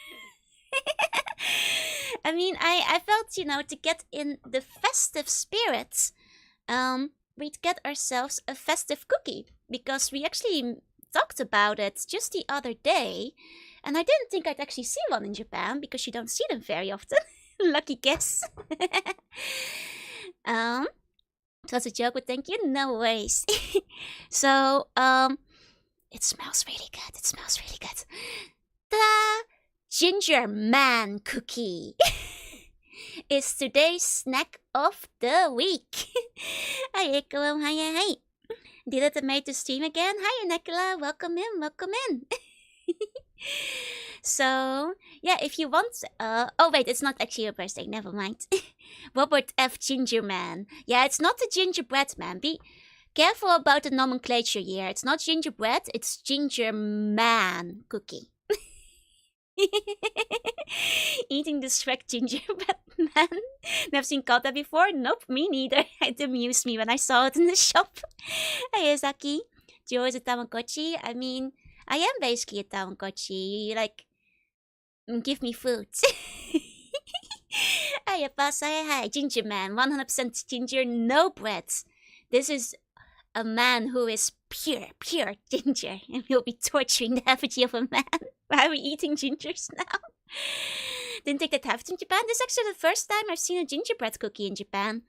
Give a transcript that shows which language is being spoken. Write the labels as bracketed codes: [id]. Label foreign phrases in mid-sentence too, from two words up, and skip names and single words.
[en] I mean, I felt, you know, to get in the festive spirit, we'd get ourselves a festive cookie, because we actually talked about it just the other day, and I didn't think I'd actually see one in Japan, because you don't see them very often. Lucky guess. It was a joke, but thank you. No worries. So, It smells really good. It smells really good. Ta-da! Ginger man cookie is today's snack of the week. Hi, Nicola. Hi. Did it make the stream again? Hi, Nicola. Welcome in. So, yeah, if you want... oh, wait, it's not actually your birthday. Never mind. Robert F. Gingerman. Yeah, it's not the gingerbread man. Be careful about the nomenclature here. It's not gingerbread, it's ginger man cookie. Eating the Shrek gingerbread man. Never seen Kata before? Nope, me neither. It amused me when I saw it in the shop. Hey, Zaki. Joe is a Tamagotchi. I mean, I am basically a Tamagotchi. You like, give me food. Hi, Pasa. Hi, Ginger Man. 100% ginger, no bread. This is a man who is pure ginger, and we'll be torturing the effigy of a man. Why are we eating gingers now? Didn't think that happened in Japan. This is actually the first time I've seen a gingerbread cookie in Japan.